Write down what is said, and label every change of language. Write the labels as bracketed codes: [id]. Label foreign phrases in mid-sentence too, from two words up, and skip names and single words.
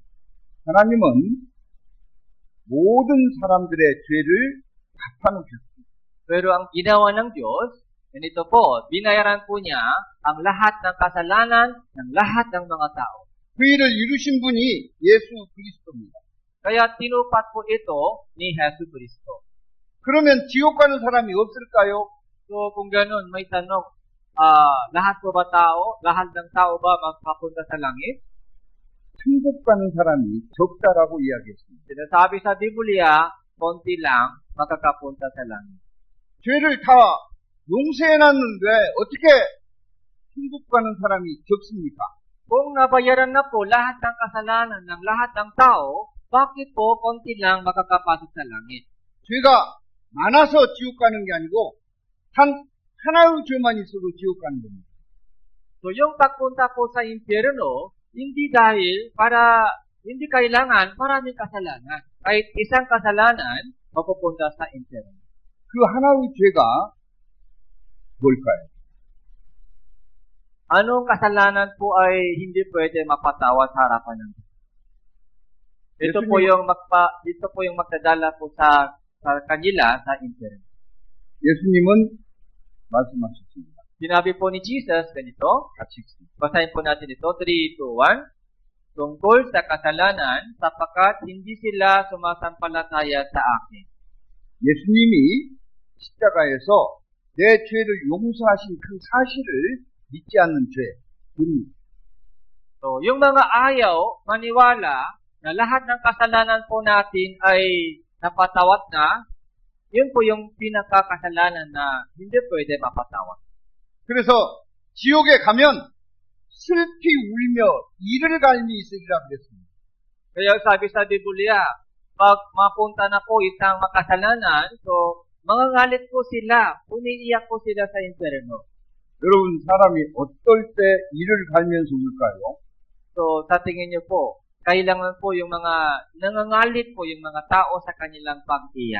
[ko] 하나님은 모든 사람들의 죄를 갚아놓으셨습니다. [tl] Pero ang ginawa ng Diyos, ganito po, binayaran po niya ang lahat ng kasalanan ng lahat ng mga tao. [ko] 그 일을 이루신 분이 예수 그리스도입니다. [tl] Kaya tinupat po ito ni Jesus Kristo. [ko] 그러면 지옥 가는 사람이 없을까요? [tl] So kung ganun, may tanong, lahat ng tao ba magpapunta sa langit? [ko] 천국 가는 사람이 적다라고 이야기했습니다. [tl] Sinasabi sa Biblia, konti lang makakapunta sa langit. [ko] 죄를 다 용서해놨는데 어떻게 천국 가는 사람이 적습니까? [tl] Kung nabayaran na po lahat ng kasalanan ng lahat ng tao, bakit po konti lang makakapasok sa langit? [ko] 죄가 많아서 지옥 가는 게 아니고 하나의 죄만 있어도 지옥 가는 겁니다. [tl] So yung pagpunta po sa impyerno, hindi kailangan maraming kasalanan. Kahit isang kasalanan, mapupunta sa impyerno. [ko] 그 하나의 죄가 뭘까요? [tl] Anong kasalanan po ay hindi pwede mapatawad sa harapan ng Diyos? Ito po yung magdadala po sa sa kanila sa impyerno. [ko] 예수님은 말씀하셨습니다. [tl] Sinabi po ni Jesus ganito, [ko] 같이 읽습니다. [tl] basahin po natin ito, 3, 2, 1. Tungkol sa kasalanan, sapagkat hindi sila sumasampalataya sa akin. [ko] 예수님이 십자가에서 내 죄를 용서하신 그 사실을 믿지 않는 죄입니다. [tl] So, yung mga ayaw maniwala na lahat ng kasalanan po natin ay napatawad na, yun po yung pinakakasalanan na hindi pwede mapatawad. [ko] 그래서 지옥에 가면 슬피 울며 이를 갈미 있으리라 그랬습니다. [tl] Kaya sabi sa Biblia, pag mapunta na po isang makasalanan, so mangangalit po sila, umiiyak po sila sa impyerno. [ko] 여러분 사람이 어떨 때 이를 갈면서 울까요? [tl] So sa tingin niyo po, kailangan po yung mga nangangalit po yung mga tao sa kanilang pag-iyak.